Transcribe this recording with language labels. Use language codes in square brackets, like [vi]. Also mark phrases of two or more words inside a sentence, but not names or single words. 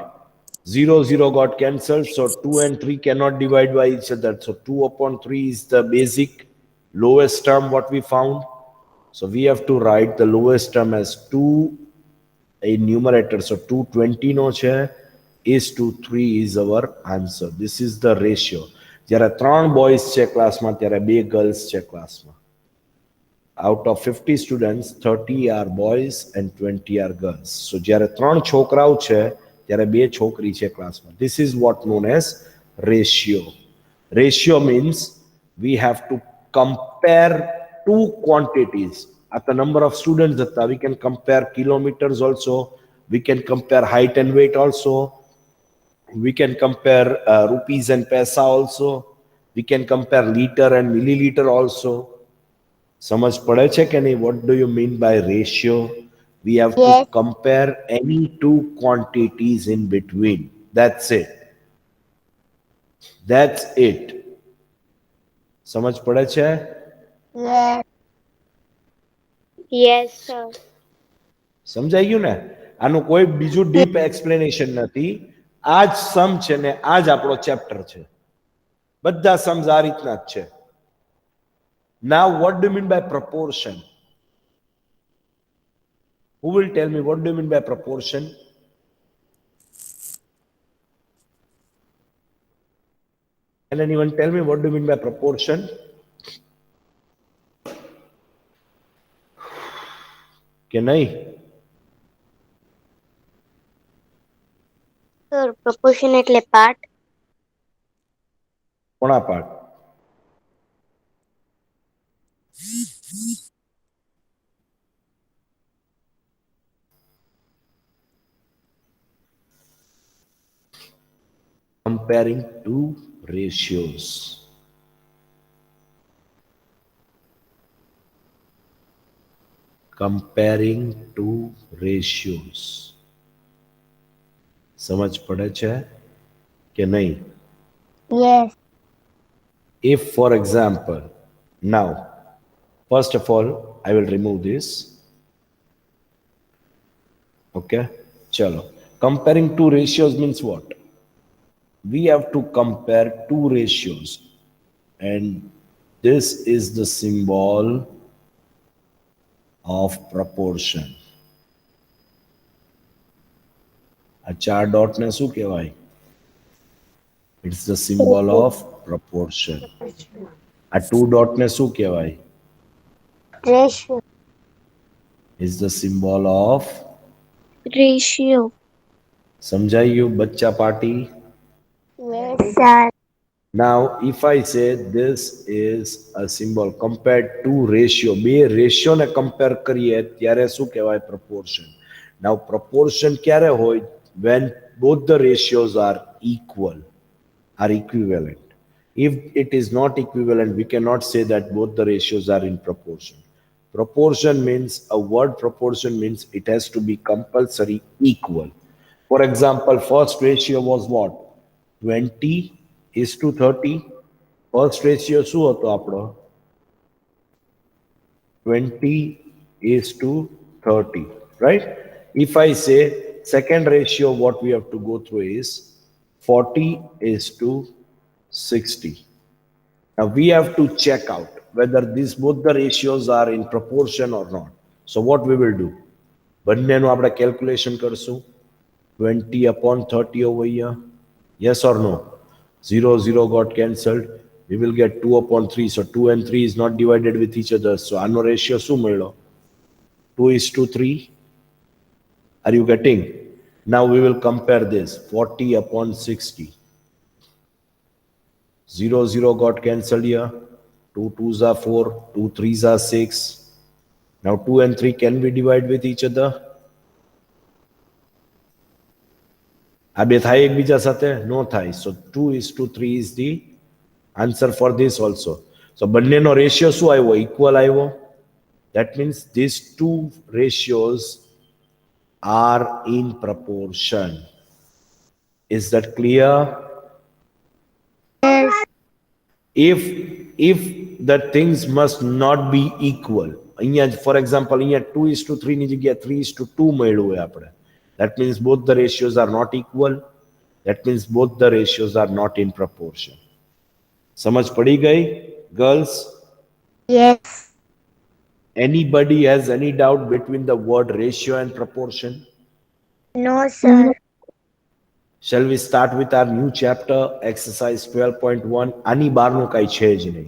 [en] 0, 0 got cancelled, so 2 and 3 cannot divide by each other. So 2 upon 3 is the basic lowest term what we found. So we have to write the lowest term as 2 in numerator. So 220 no છે is to 3 is our answer. This is the ratio. [gu] જ્યારે 3 boys છે ક્લાસમાં ત્યારે 2 girls છે ક્લાસમાં. [en] Out of 50 students, 30 are boys and 20 are girls. [gu] So જ્યારે 3 છોકરાઓ છે ત્યારે 2 છોકરી છે ક્લાસમાં. [en] This is what known as ratio. Ratio means we have to compare two quantities. At the number of students that we can compare kilometers also, we can compare height and weight also, we can compare rupees and paisa also, we can compare liter and milliliter also. [gu] સમજ પડે છે કે નહીં? [en] What do you mean by ratio? We have to Yes. compare any two quantities in between. That's it. That's it. [gu] સમજ પડે છે? [en] Yes. Yes, sir. [gu] સમજાઈ ગયું ને? આનું કોઈ બીજું [en] deep explanation [gu] નથી. આ જ સમ છે ને આ જ આપણો ચેપ્ટર છે. બધા सम्स આ રીતના જ છે. [en] Now what do you mean by proportion? Who will tell me what do you mean by proportion? Can anyone tell me what do you mean by proportion? [gu] કે નહીં? સર પ્રપોર્શન એટલે પાર્ટ. કોના પાર્ટ? [en] Comparing two ratios. Comparing two ratios. [gu] સમજ પડે છે કે નહીં? [en] Yes. If, for example, now, first of all, I will remove this. Okay, chalo. Comparing two ratios means what? We have to compare two ratios, and this is the symbol of proportion. [gu] આ ચાર ડોટ ને શું કહેવાય? [en] It's the symbol of proportion. [gu] આ [en] two dot [gu] ને શું કહેવાય? [en] Ratio. It's the symbol of. Ratio. [gu] સમજાયું બચ્ચા પાર્ટી? [en] Yes, sir. Now, if I say this is a symbol compared to ratio, [gu] બે ratio ને compare કરીએ ત્યારે શું કહેવાય? [en] Proportion. Now, proportion [gu] ક્યારે હોય? [en] When both the ratios are equal, are equivalent. If it is not equivalent, we cannot say that both the ratios are in proportion. Proportion means, a word proportion means it has to be compulsory equal. For example, first ratio was what? [gu] 20:30. [en] First ratio [gu] શું હતો આપણો? [en] 20:30, right? If I say second ratio, what we have to go through is 40:60. Now we have to check out whether these both the ratios are in proportion or not. So what we will do? [gu] બંનેનું આપણે calculation કરશું. [en] 20/30 over here. Yes or no? 0 got cancelled. We will get 2/3. So 2 and 3 is not divided with each other. [gu] So આનો ratio શું મળ્યો? 2:3. [en] Are you getting? Now we will compare this. 40/60. 0 got cancelled here. 2 2s are 4. 2 3s are 6. Now 2 and 3 can we divide with each other? [gu] આ બે થાય એકબીજા સાથે? નો થાય. [en] So 2:3 is the answer for this also. [gu] So બંનેનો રેશિયો શું આવ્યો? Equal આવ્યો. [en] That means these two ratios are in proportion. Is that clear? Yes. If the things must not be equal, [gu] અહીંયા [en] for example [gu] અહીંયા 2:3 ની જગ્યા 3:2 મળ્યું હોય આપણે, [en] that means both the ratios are not equal. That means both the ratios are not in proportion. [gu] સમજ પડી ગઈ girls? [en] Yes. Anybody has any doubt between the word ratio and proportion? No, sir. Shall we start with our new chapter, exercise 12.1? [gu] આની બહારનું કાંઈ છે જ નહીં.